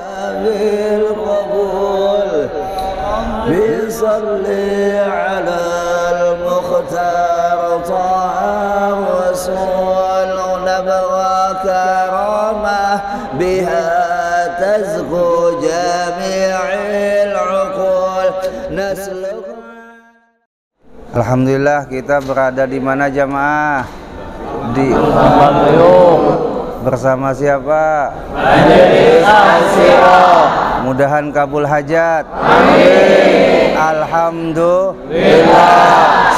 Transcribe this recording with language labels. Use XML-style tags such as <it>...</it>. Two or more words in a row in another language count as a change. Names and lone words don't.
<ar>بالقبول بصلي على المختار طه الرسول نبغى كرامه بها تزكو جميع العقول نسلك.</ar> <id>Alhamdulillah, kita berada di mana jamaah? Di bersama siapa? Mudahan kabul hajat. Amin. Alhamdulillah.</id>